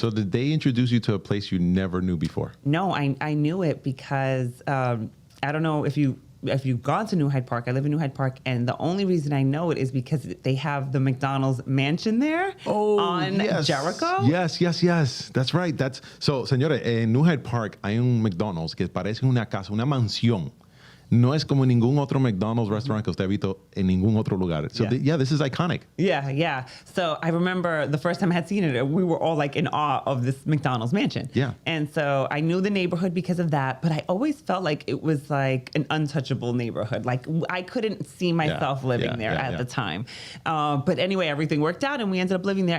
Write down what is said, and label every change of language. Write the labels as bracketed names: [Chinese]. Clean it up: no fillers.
[English] So did they introduce you to a place you never knew before? No, I knew it because I don't know if you've gone to New Hyde Park. I live in New Hyde Park, and the only reason I know it is because they have the McDonald's mansion there on Jericho. Yes. That's right. [Spanish] So, señores, en New Hyde Park hay un McDonald's que parece una casa, una mansión. No es como ningún otro McDonald's restaurant que usted ha visto en ningún otro lugar. [English] So, this is iconic. Yeah. So I remember the first time I had seen it, we were all like in awe of this McDonald's mansion. Yeah. And so I knew the neighborhood because of that, but I always felt like it was like an untouchable neighborhood. Like I couldn't see myself living there at the time. But anyway, everything worked out and we ended up living there.